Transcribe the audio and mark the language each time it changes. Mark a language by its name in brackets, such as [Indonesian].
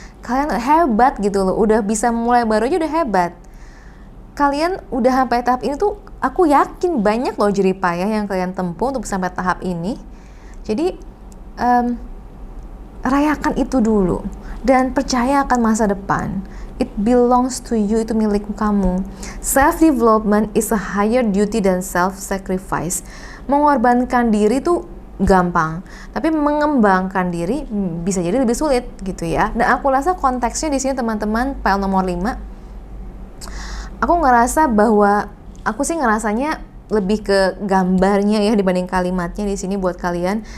[Indonesian] Kalian hebat gitu loh, udah bisa mulai baru aja udah hebat. Kalian udah sampai tahap ini tuh, aku yakin banyak loh jeripayah yang kalian tempuh untuk sampai tahap ini. Jadi rayakan itu dulu, Dan percaya akan masa depan. [English] It belongs to you, [Indonesian] itu milik kamu. [English] Self-development is a higher duty than self-sacrifice. [Indonesian] Mengorbankan diri tuh gampang, tapi mengembangkan diri bisa jadi lebih sulit gitu ya. Dan aku rasa konteksnya di sini teman-teman, file nomor 5, aku ngerasa bahwa aku sih ngerasanya lebih ke gambarnya ya dibanding kalimatnya di sini buat kalian.